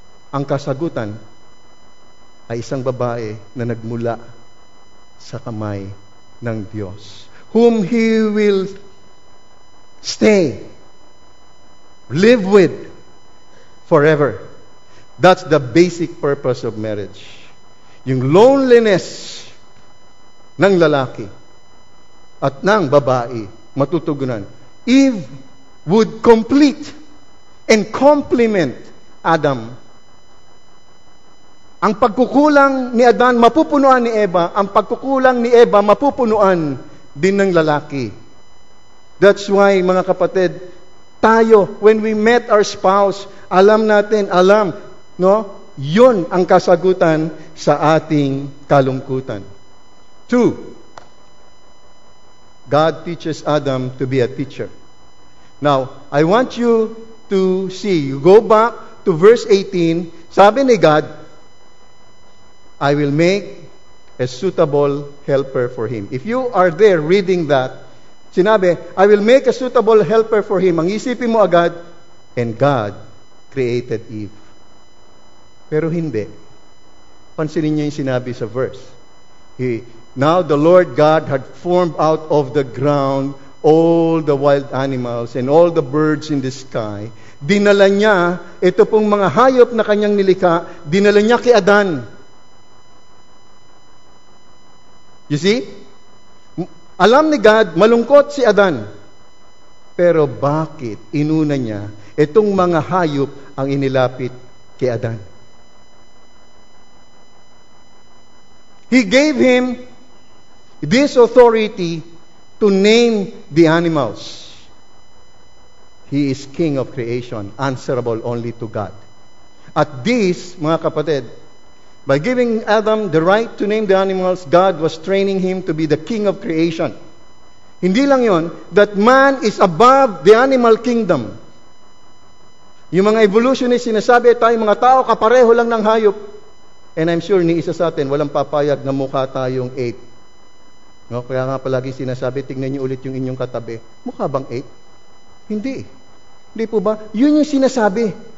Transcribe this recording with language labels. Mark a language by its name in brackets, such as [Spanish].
[Filipino] Ang kasagutan ay isang babae na nagmula sa kamay ng Diyos, [English] whom He will stay, live with forever. That's the basic purpose of marriage. [Filipino] Yung loneliness ng lalaki at ng babae matutugunan. [English] Eve would complete and complement Adam. [Filipino] Ang pagkukulang ni Adan, mapupunuan ni Eva. Ang pagkukulang ni Eva, mapupunuan din ng lalaki. [English] That's why, [Filipino] mga kapatid, tayo, [English] when we met our spouse, [Filipino] alam, no? Yun ang kasagutan sa ating kalungkutan. [English] 2, God teaches Adam to be a teacher. Now, I want you to see, you go back to verse 18, [Filipino] sabi ni [English] God, I will make a suitable helper for him. If you are there reading that, [Filipino] sinabi, [English] I will make a suitable helper for him. [Filipino] Ang isipin mo agad, [English] and God created Eve. [Filipino] Pero hindi. Pansinin niyo yung sinabi sa [English] verse. Now the Lord God had formed out of the ground all the wild animals and all the birds in the sky. [Filipino] Dinala niya, ito pong mga hayop na kanyang nilikha, dinala niya kay Adan. [English] You see? [Filipino] Alam ni God, malungkot si Adan. Pero bakit inuna niya itong mga hayop ang inilapit kay Adan? [English] He gave him this authority to name the animals. He is King of creation, answerable only to God. At this, [Filipino] mga kapatid, [English] by giving Adam the right to name the animals, God was training him to be the king of creation. [Filipino] Hindi lang yon, [English] that man is above the animal kingdom. [Filipino] Yung mga evolutionists, sinasabi tayo mga tao, kapareho lang ng hayop. [English] And I'm sure [Filipino] ni isa sa atin, walang papayag na mukha tayong 8. No? Kaya nga palagi sinasabi, tingnan niyo ulit yung inyong katabi. Mukha bang 8? Hindi. Hindi po ba? Yun yung sinasabi.